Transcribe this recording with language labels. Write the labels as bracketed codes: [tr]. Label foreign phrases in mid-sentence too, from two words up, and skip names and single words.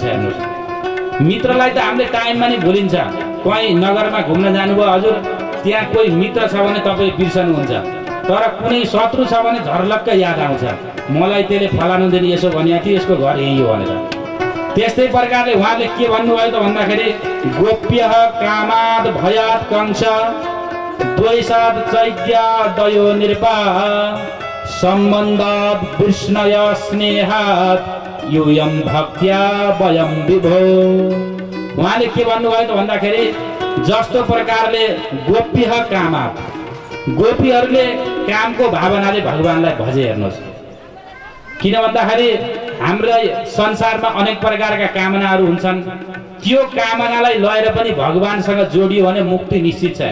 [ne] हेर्नुहोस्, मित्रलाई त हामीले टाइममा नै भुलिन्छ। कहीँ नगरमा घुम्न जानुभयो हजुर, त्यहाँ कोही मित्र छ भने तपाईँ बिर्सनुहुन्छ, तर कुनै शत्रु छ भने झर्लक्क याद आउँछ, मलाई त्यसले फलानु दिन यसो भनेको थियो, यसको घर यही हो भनेर। त्यस्तै प्रकारले उहाँले के भन्नुभयो त भन्दाखेरि [sa] गोप्य कामाद भयात कंस द्वैषाद चैत्य दयो निर्वाह सम्बन्धाद विष्णय स्नेहात यूयम भक्त्या वयम विभो। [ne] उहाँले के भन्नुभयो त भन्दाखेरि जस्तो प्रकारले [sa] गोप्य कामाद, [ne] गोपीहरूले कामको भावनाले भगवानलाई भजे। हेर्नुहोस्, किन भन्दाखेरि हाम्रो संसारमा अनेक प्रकारका कामनाहरू हुन्छन्, त्यो कामनालाई लगेर पनि भगवानसँग जोडियो भने मुक्ति निश्चित छ।